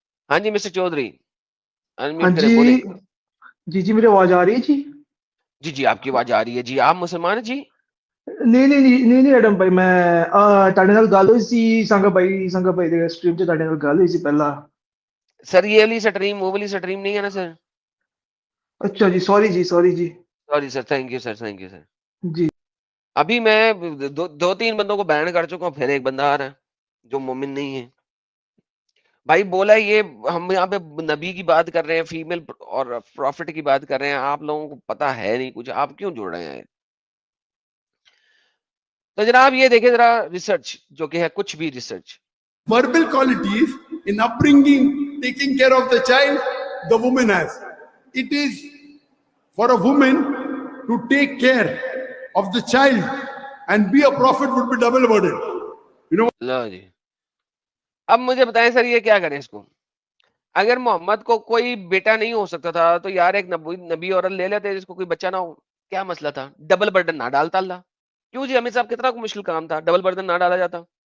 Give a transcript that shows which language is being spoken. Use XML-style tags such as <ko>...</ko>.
<ur>ہاں جی مسٹر چودھری ہاں انمیوٹ کرے جی بولیں. جی میری آواز آ رہی ہے جی؟ جی جی آپ کی آواز آ رہی ہے جی. آپ مسلمان ہیں جی؟ نہیں ایڈم بھائی میں</ur> <pa>ਤੁਹਾਡੇ ਨਾਲ ਗੱਲ ਹੋਈ ਸੀ ਸੰਗਾ ਭਾਈ ਦੇ ਸਟ੍ਰੀਮ 'ਚ ਤੁਹਾਡੇ ਨਾਲ ਗੱਲ ਹੋਈ ਸੀ ਪਹਿਲਾਂ.</pa> <ur>سر یہ والی سٹریم وہ والی سٹریم نہیں ہے نا سر. اچھا جی sorry جی</ur> <en>Sorry sir. Thank you sir. Thank you sir.</en> <ur>جی. ابھی میں دو تین بندوں کو بین کر چکا ہوں, پھر ایک بندہ آ رہا ہے جو مومن نہیں ہے. بھائی بولا یہ ہم یہاں پہ نبی کی بات کر رہے ہیں, فیمیل اور پروفٹ کی بات کر رہے ہیں, آپ لوگوں کو پتا ہے نہیں کچھ, آپ کیوں جوڑ رہے ہیں؟ تو جناب یہ دیکھیں ذرا ریسرچ جو کہ ہے کچھ بھی research.</ur> <en>Verbal qualities in upbringing, taking care of the child, the woman has. It is for a woman to take care of the child and be a prophet would be double burden. You know,</en> <ur>لو جی اب مجھے بتائیں سر یہ کیا کریں اس کو؟ اگر محمد کو کوئی بیٹا نہیں ہو سکتا تھا تو یار ایک نبی عورت لے لیتے جس کو کوئی بچہ نہ ہو, کیا مسئلہ تھا؟ ڈبل برڈن نہ ڈالتا اللہ. کیوں جی امیر صاحب کتنا مشکل کام تھا, ڈبل برڈن نہ ڈالا جاتا,</ur>